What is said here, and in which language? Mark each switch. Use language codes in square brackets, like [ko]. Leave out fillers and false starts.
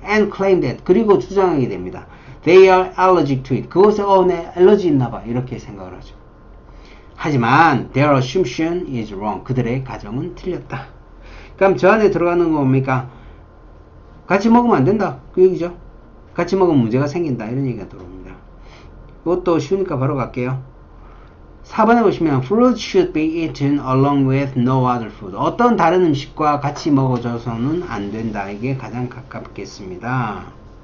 [en] And claim that, [ko] 그리고 주장하게 됩니다. [en] They are allergic to it. [ko] 그것에 내 알러지 있나봐 이렇게 생각을 하죠. 하지만 [en] their assumption is wrong. [ko] 그들의 가정은 틀렸다. 그럼 저 안에 들어가는 거 뭡니까? 같이 먹으면 안 된다. 그 얘기죠. 같이 먹으면 문제가 생긴다. 이런 얘기가 들어옵니다. 이것도 쉬우니까 바로 갈게요. 4번에 보시면 [en] fruit should be eaten along with no other food. [ko] 어떤 다른 음식과 같이 먹어줘서는 안 된다. 이게 가장 가깝겠습니다.